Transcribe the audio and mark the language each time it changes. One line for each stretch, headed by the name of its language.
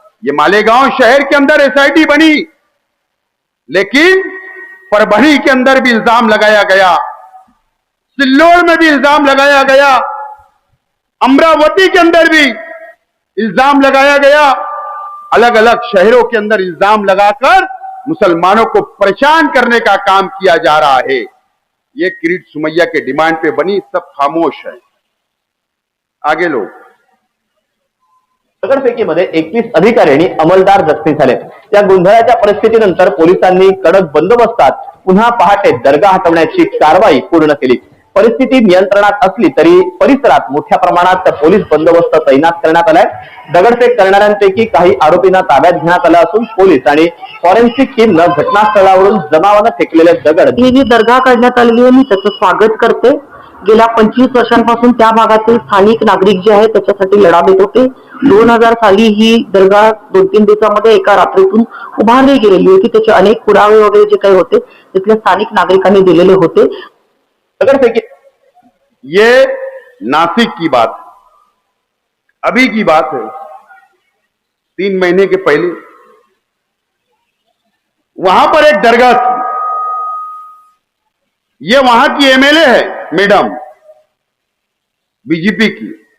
Hindi: ये मालेगांव शहर के अंदर एसआईटी बनी, लेकिन परभणी के अंदर भी इल्जाम लगाया गया, सिल्लोड में भी इल्जाम लगाया गया, अमरावती के अंदर भी इल्जाम लगाया गया। अलग अलग शहरों के अंदर इल्जाम लगाकर मुसलमानों को परेशान करने का काम किया जा रहा है। ये किरीट सुमैया के डिमांड पे बनी, सब खामोश है। आगे लोग।
Marathi: दगडफेकीमध्ये 21 अधिकारी आणि अंमलदार जखमी झाले. त्या गोंधळाच्या परिस्थितीनंतर पोलिसांनी कडक बंदोबस्तात पुन्हा पहाटे दर्गा हटवण्याची कारवाई पूर्ण केली. परिस्थिती नियंत्रणात असली तरी परिसरात मोठ्या प्रमाणात पोलीस बंदोबस्त तैनात करण्यात आलाय. दगडफेक करणाऱ्यांपैकी काही आरोपींना ताब्यात घेण्यात आलं असून पोलीस आणि फॉरेन्सिक टीमनं घटनास्थळावरून जमावानं फेकलेले दगड ही जी दर्गा काढण्यात आलेली आहे, मी त्याचं स्वागत करते. गेल्या 25 वर्षांपासून त्या भागातील स्थानिक नागरिक जे आहेत त्याच्यासाठी लढा देत होते. 2000 साली ही दर्गा 2-3 दिवसामध्ये एका रात्रीतून उभारली गेलेली होती. त्याचे अनेक पुरावे वगैरे जे काही होते तिथल्या स्थानिक नागरिकांनी दिलेले होते. दगडफेकी
Hindi: ये नासिक की बात, अभी की बात है. 3 महीने के पहले वहां पर एक दरगाह थी. ये वहां की एमएलए है मैडम, बीजेपी की.